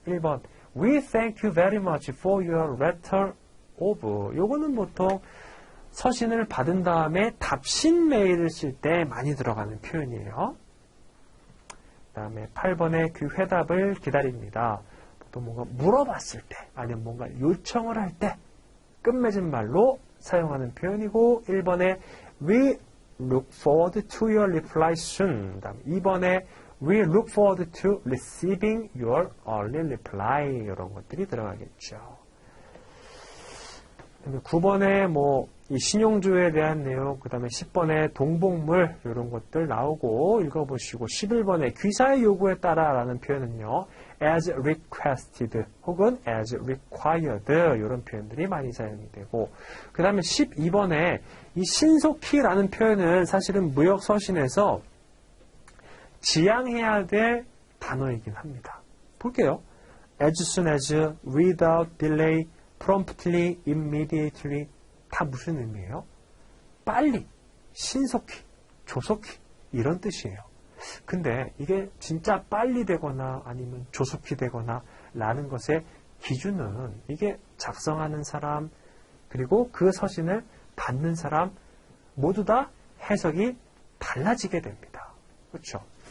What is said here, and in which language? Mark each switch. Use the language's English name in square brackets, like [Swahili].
[Korean] 1번 [English] We thank you very much for your letter of [Korean] 요거는 보통 서신을 받은 다음에 답신 메일을 쓸 때 많이 들어가는 표현이에요. 그 다음에 8번에 그 회답을 기다립니다. 보통 뭔가 물어봤을 때 아니면 뭔가 요청을 할 때 끝맺은 말로 사용하는 표현이고 1번에 [English] We look forward to your reply soon. [Korean] 그 다음 2번에 [English] We look forward to receiving your early reply. [Korean] 이런 것들이 들어가겠죠. 9번에 뭐 이 신용조회에 대한 내용, 그 다음에 10번에 동복물 이런 것들 나오고 읽어보시고 11번에 귀사의 요구에 따라 라는 표현은요. as requested 혹은 as required 이런 표현들이 많이 사용이 되고 그 다음에 12번에 이 신속히라는 표현은 사실은 무역서신에서 지양해야 될 단어이긴 합니다. 볼게요. [English] as soon as, without delay, promptly, immediately [Korean] 다 무슨 의미예요? 빨리, 신속히, 조속히 이런 뜻이에요. 근데 이게 진짜 빨리 되거나 아니면 조속히 되거나 라는 것의 기준은 이게 작성하는 사람, 그리고 그 서신을 받는 사람 모두 다 해석이 달라지게 됩니다. 그렇죠?